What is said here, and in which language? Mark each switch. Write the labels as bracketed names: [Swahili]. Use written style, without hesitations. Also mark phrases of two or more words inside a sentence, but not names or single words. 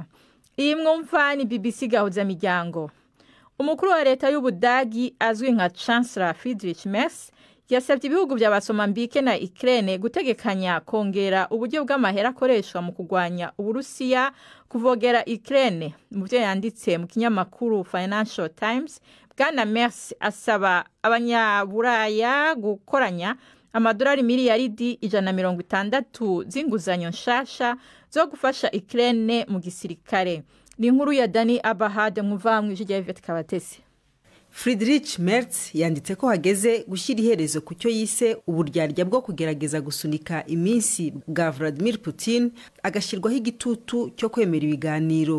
[Rundi] Iyi mwumva ni BBC Gahuza Miryango. Umukuru wa leta y'Ubudagi azwi nka Chancellor Friedrich Merz yasabye ibihugu bya Mozambique na Ukraine gutegekanya kongera uburyo bw'amahera akoreshwa mu kugwanya Uburusiya kuvogera Ukraine. Mu byo yanditse mu kinyamakuru Financial Times, bwana Merz asaba abanyaburaya gukoranya amadolari miliyaridi 160 z'inguzanyo nshasha zo gufasha Ukraine mu gisirikare. Ni inkuru ya Dani Abahad muvamwe ijya Yvette Kabatesi. [Kinyarwanda] Friedrich Merz yanditse ko hageze gushyira iherezo ku cyo yise uburyarya bwo kugerageza gusunika iminsi bwa Vladimir Putin agashyirwaho igitutu cyo kwemera ibiganiro.